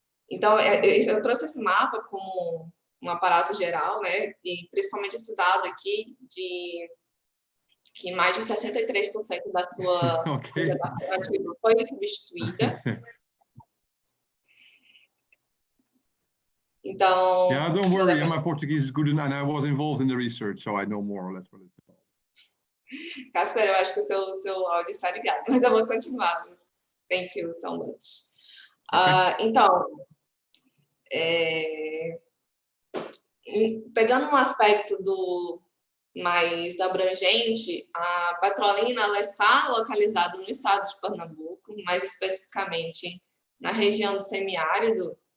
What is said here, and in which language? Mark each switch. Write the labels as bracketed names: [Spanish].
[Portuguese] Então, eu trouxe esse mapa como um aparato geral, né? E principalmente esse dado aqui de que mais de 63% da sua vegetação nativa foi substituída. Então... [English] Yeah, don't worry, my Portuguese is good and I was involved in the research, so I know more or less what it's about. [Portuguese] Casper, eu acho que o seu áudio está ligado, mas eu vou continuar. [English] Thank you so much. Okay. [Portuguese] Então, pegando um aspecto mais abrangente, a Petrolina ela está localizada no estado de Pernambuco, mais especificamente na região do semiárido